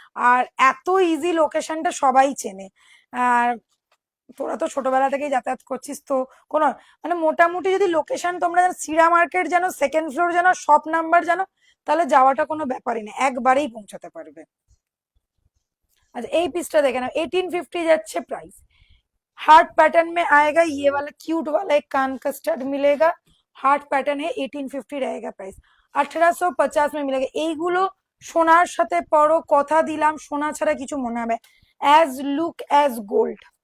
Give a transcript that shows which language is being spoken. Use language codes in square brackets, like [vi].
[bn] আর এত ইজি লোকেশনটা সবাই চেনে। আর তোরা তো ছোটবেলা থেকেই যাতায়াত করছিস তো কোনো, মানে মোটামুটি যদি লোকেশন তোমরা জানো, শ্রীরা মার্কেট জানো, সেকেন্ড ফ্লোর জানো, শপ নাম্বার জানো, তাহলে যাওয়াটা কোনো ব্যাপারই না, একবারেই পৌঁছাতে পারবে। अच्छा, এই পিসটা দেখে नाओ, 1850 যাচ্ছে प्राइस। [hi] हार्ट पैटर्न में आएगा, ये वाला क्यूट वाला एक कान का स्टड मिलेगा। हार्ट पैटर्न है, 1850 रहेगा प्राइस। 1850 में मिलेगा। [bn] এইগুলো সোনার সাথে পরো, কথা দিলাম সোনা ছাড়া কিছু মনে হবে, অ্যাজ লুক অ্যাজ গোল্ড।